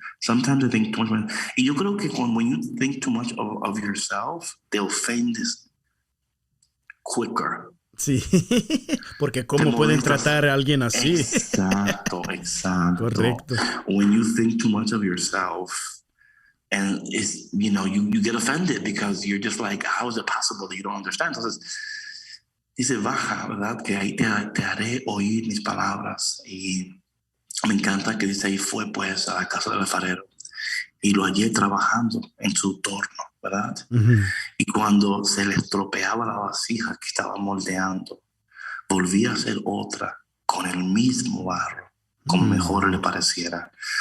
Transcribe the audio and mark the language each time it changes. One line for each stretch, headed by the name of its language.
English: Sometimes I think too much of myself.
Spanish: Y yo creo que
English: when you think too much of yourself, the offend is quicker.
Spanish: Sí, porque ¿cómo pueden tratar a alguien así? Exacto. Correcto.
English: When you think too much of yourself, And it's, you know, you get offended because you're just like, how is it possible that you don't understand?
Spanish: Entonces, dice, baja, ¿verdad? Que ahí te haré oír mis palabras. Y me encanta que dice, ahí fue pues a la casa del alfarero y lo hallé trabajando en su torno, ¿verdad? Ujú. Y cuando se le estropeaba la vasija que estaba moldeando, volvía a hacer otra con el mismo barro, como mejor le pareciera.